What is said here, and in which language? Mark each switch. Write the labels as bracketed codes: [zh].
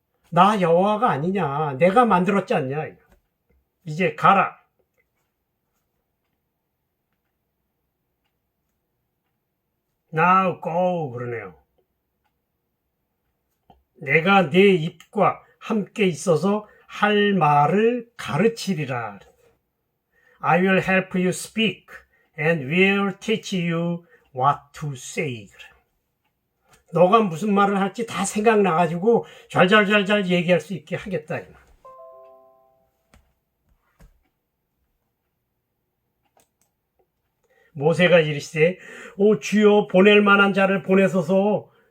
[ko] 나 여호와가 아니냐? 내가 만들었지 않냐? 이제 가라. [en] Now go [ko] 그러네요. 내가 네 입과 함께 있어서 할 말을 가르치리라. [en] I will help you speak and will teach you what to say. [ko] 너가 무슨 말을 할지 다 생각나가지고 잘 얘기할 수 있게 하겠다. 모세가 이르시되 오 주여 보낼 만한 자를 보내소서.